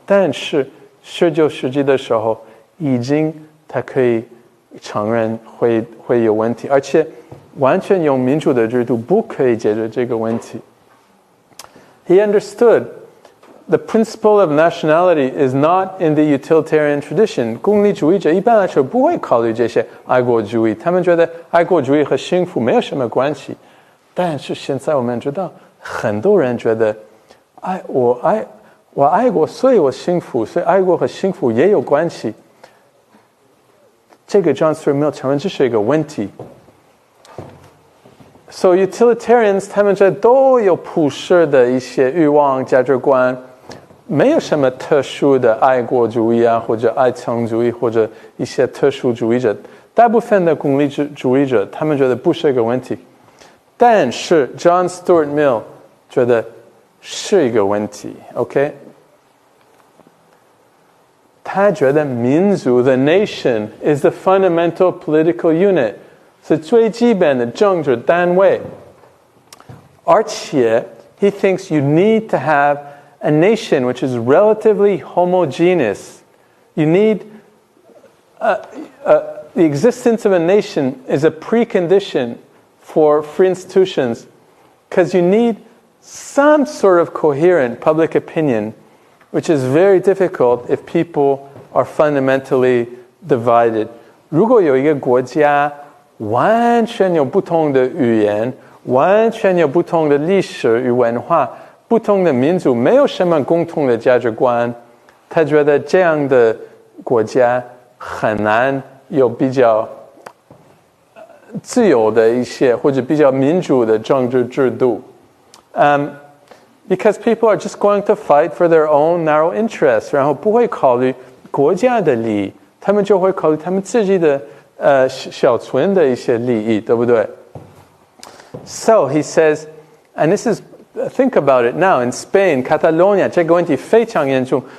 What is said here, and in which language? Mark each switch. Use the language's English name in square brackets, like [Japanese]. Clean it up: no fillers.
[Chinese] 但是19世纪的时候，已经他可以承认会有问题，而且完全用民主的制度不可以解决这个问题。 [English] He understood the principle of nationality is not in the utilitarian tradition. [Chinese] 功利主义者一般来说不会考虑这些爱国主义，他们觉得爱国主义和幸福没有什么关系。但是现在我们知道，很多人觉得我爱国，所以我幸福，所以爱国和幸福也有关系。这个 John Stuart Mill 承认这是一个问题。 [English] So utilitarians [Chinese] 他们这都有普世的一些欲望价值观，没有什么特殊的爱国主义啊，或者爱憎主义，或者一些特殊主义者。大部分的功利主义者，他们觉得不是一个问题。但是 John Stuart Mill 觉得是一个问题 ，OK？他觉得民族 [English] the nation is the fundamental political unit， [Chinese] 是最基本的政治单位。 [English] 而且 he thinks you need to have a nation which is relatively homogeneous. You need the existence of a nation is a precondition for free institutions because you need some sort of coherent public opinion, which is very difficult if people are fundamentally divided. [Chinese] 如果有一个国家完全有不同的语言，完全有不同的历史与文化，不同的民族，没有什么共同的价值观，他觉得这样的国家很难有比较自由的一些或者比较民主的政治制度。 [English] Because people are just going to fight for their own narrow interests， [Chinese] 然后不会考虑国家的利益，他们就会考虑他们自己的小村的一些利益，对不对？ [English] So he says, and this is, think about it now, in Spain, Catalonia, [Chinese] 这个问题非常严重。